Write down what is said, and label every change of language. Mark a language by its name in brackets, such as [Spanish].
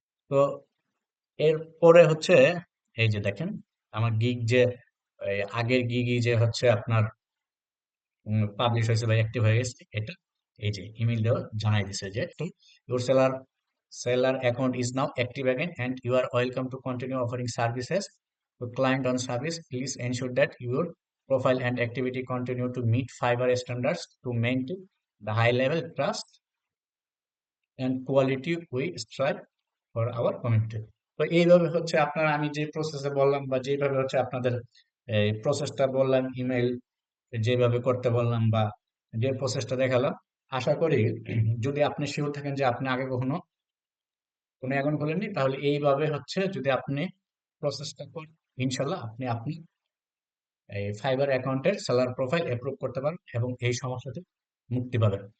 [Bangla] তো এরপরে হচ্ছে এই যে দেখেন আমার গিগ যে আগের গিগই যে হচ্ছে আপনার পাবলিশ হয়েছে বা অ্যাক্টিভ হয়ে গেছে এটা এই যে ইমেল দেওয়া জানাই দিছে যে [English] Your seller account is now active again and you are welcome to continue offering services to client on service, please ensure that your profile and activity continue to meet Fiverr standards to maintain the high level trust and quality we strive for our community. [Bangla] তো এইভাবে হচ্ছে আপনার আমি যে প্রসেসে বললাম বা যেভাবে হচ্ছে আপনাদের এই প্রসেসটা বললাম, ইমেল যেভাবে করতে বললাম বা যে প্রসেসটা দেখালাম, আশা করি যদি আপনি শিওর থাকেন যে আপনি আগে কখনো কোনো অ্যাকাউন্ট খোলেননি, তাহলে এইভাবে হচ্ছে যদি আপনি প্রসেসটা করেন, ইনশাল্লাহ আপনি আপনি এই ফাইবার অ্যাকাউন্টের সেলার প্রোফাইল অ্যাপ্রুভ করতে পারেন এবং এই সমস্যা থেকে মুক্তি পাবেন।